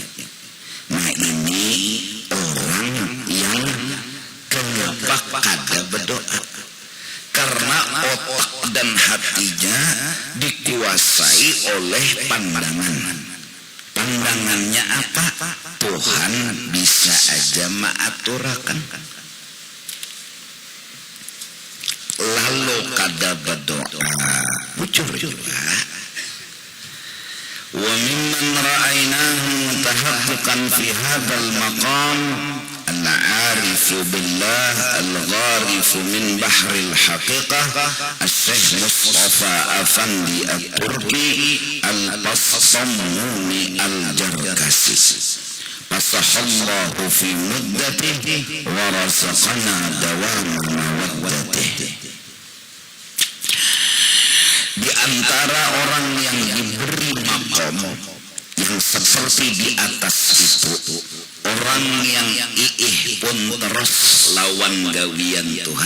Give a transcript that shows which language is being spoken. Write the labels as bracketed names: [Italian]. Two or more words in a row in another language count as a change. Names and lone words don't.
[Banjar] Nah, ini orang yang kenapa kada berdoa, karena otak dan hatinya dikuasai oleh pandangan. Pandangannya apa? Tuhan bisa aja mengaturakan, lalu kada berdoa, bujur juga. [Arabic] وممن رأيناه متحققا في هذا المقام العارف بالله الغارف من بحر الحقيقة الشيخ مصطفى أفندي التركي البستاموني الجركسي، فسح الله في مدته ورزقنا دوام مودته. [Banjar] Di antara orang yang diberi makom yang seperti di atas itu, orang yang iih pun terus lawan gawian Tuhan.